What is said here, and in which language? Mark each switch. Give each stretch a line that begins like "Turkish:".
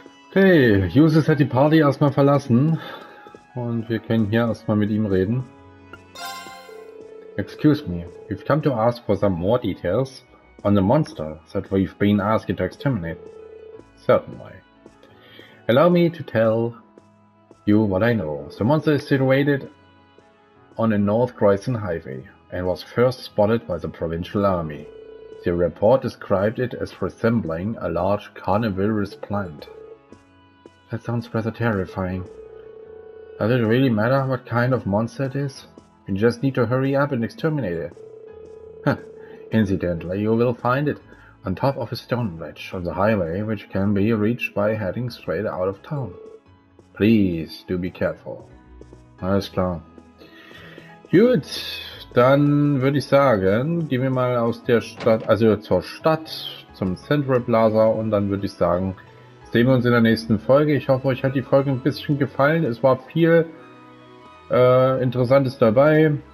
German: Okay, Jusis hat die Party erstmal verlassen und wir können hier erstmal mit ihm reden.
English: Excuse me, we've come to ask for some more details on the monster that we've been asked to exterminate. Certainly. Allow me to tell you what I know. The monster is situated on a North Croatian highway and was first spotted by the provincial army. The report described it as resembling a large carnivorous plant. That sounds rather terrifying. Does it really matter what kind of monster it is? You just need to hurry up and exterminate it. Huh. Incidentally, you will find it on top of a stone ledge on the highway, which can be reached by heading straight out of town. Please do be careful.
German: Alles klar. Gut, dann würde ich sagen, gehen wir mal aus der Stadt, also zur Stadt, zum Central Plaza, und dann würde ich sagen, sehen wir uns in der nächsten Folge. Ich hoffe, euch hat die Folge ein bisschen gefallen. Es war viel Interessantes dabei.